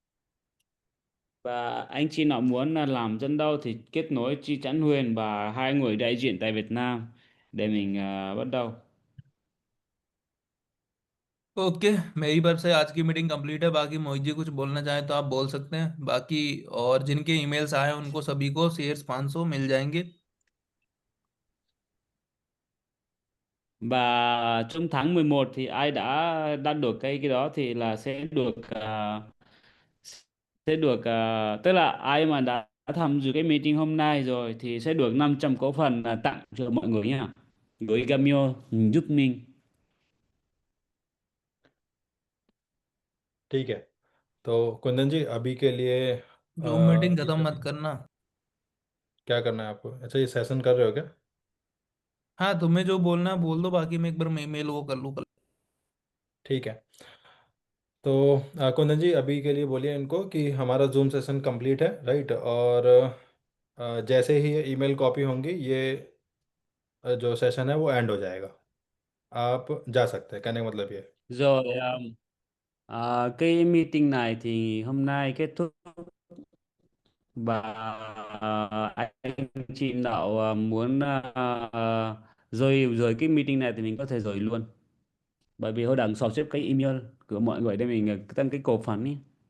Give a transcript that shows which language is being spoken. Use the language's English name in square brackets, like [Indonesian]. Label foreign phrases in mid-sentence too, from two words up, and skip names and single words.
[Vietnamese] Và anh chị nào muốn làm dân đâu thì kết nối Chi Chắn Huyền và hai người đại diện tại Việt Nam để mình bắt đầu. [Hindi] ओके, मेरी तरफ से आज की [English] meeting complete [Hindi] है। बाकी मोहित जी कुछ बोलना चाहें तो आप बोल सकते हैं। बाकी और जिनके ईमेल्स आए हैं उनको सभी को शेयर्स 500 मिल जाएंगे। [Vietnamese] Và trong tháng 11 thì ai đã được cái đó thì là sẽ được tức là ai mà đã tham dự cái meeting hôm nay rồi thì sẽ được 500 cổ phần tặng cho mọi người nhé. Gửi Camio giúp mình. [Hindi] ठीक है, तो कुंदन जी अभी के लिए जो मीटिंग ये खत्म मत session- करना। क्या करना है आपको? अच्छा, ये सेशन कर रहे हो क्या? हाँ, तुम्हें जो बोलना है बोल दो, बाकी मैं एक बार ईमेल वो कर लूँ कल। ठीक है, तो कुंदन जी अभी के लिए बोलिए इनको कि हमारा [English] Zoom session complete [Hindi] है, राइट? और जैसे ही ये ईमेल कॉपी होंगी, ये जो सेशन है वो एंड हो जाएगा। आप जा सकते हैं, कहने का मतलब ये। [Vietnamese] Rồi cái meeting này thì hôm nay kết thúc và anh chị nào muốn rời rời cái meeting này thì mình có thể rời luôn. Bởi vì hồi đằng xò xếp cái email của mọi người để mình tăng cái cổ phần ý.